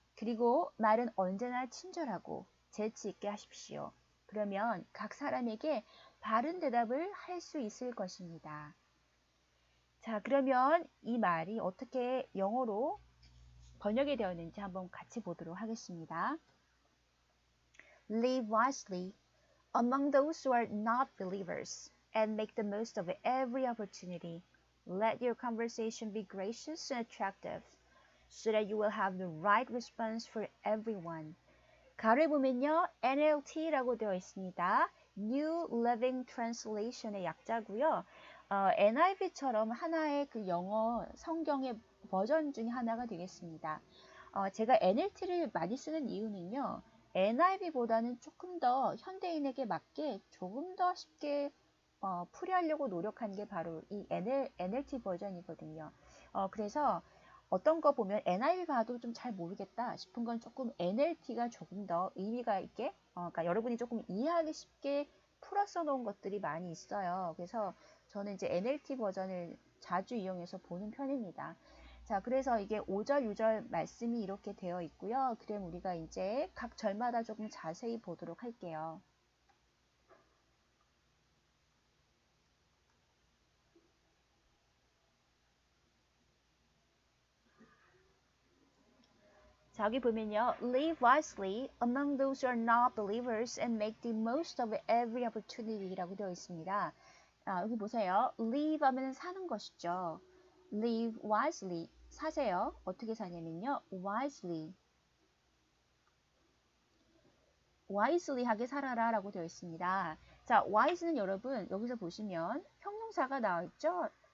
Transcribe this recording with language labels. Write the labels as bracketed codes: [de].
[ko] 그리고 말은 언제나 친절하고 재치 있게 하십시오. 그러면 각 사람에게 바른 대답을 할 수 있을 것입니다. 자, 그러면 이 말이 어떻게 영어로 번역이 되었는지 한번 같이 보도록 하겠습니다. [en] Live wisely among those who are not believers and make the most of every opportunity. Let your conversation be gracious and attractive so that you will have the right response for everyone. [ko] 가를 보면요. NLT라고 되어 있습니다. New Living Translation의 약자고요. NIV처럼 하나의 그 영어 성경의 버전 중에 하나가 되겠습니다. 제가 NLT를 많이 쓰는 이유는요. NIV보다는 조금 더 현대인에게 맞게 조금 더 쉽게 풀이하려고 노력한 게 바로 이 NLT 버전이거든요. 그래서 어떤 거 보면 NIV 봐도 좀 잘 모르겠다 싶은 건 조금 NLT가 조금 더 의미가 있게, 그러니까 여러분이 조금 이해하기 쉽게 풀어써 놓은 것들이 많이 있어요. 그래서 저는 이제 NLT 버전을 자주 이용해서 보는 편입니다. 자, 그래서 이게 5절, 6절 말씀이 이렇게 되어 있고요. 그럼 우리가 이제 각 절마다 조금 자세히 보도록 할게요. 자, 여기 보면요. [en] Live wisely among those who are not believers and make the most of every opportunity [ko] 라고 되어 있습니다. 여기 보세요. Live 하면 사는 것이죠. [en] Live wisely. [ko] 사세요. 어떻게 사냐면요. wisely. wisely 하게 살아라 라고 되어 있습니다. 자, wise는 여러분 여기서 보시면 형용사가 나와 있죠.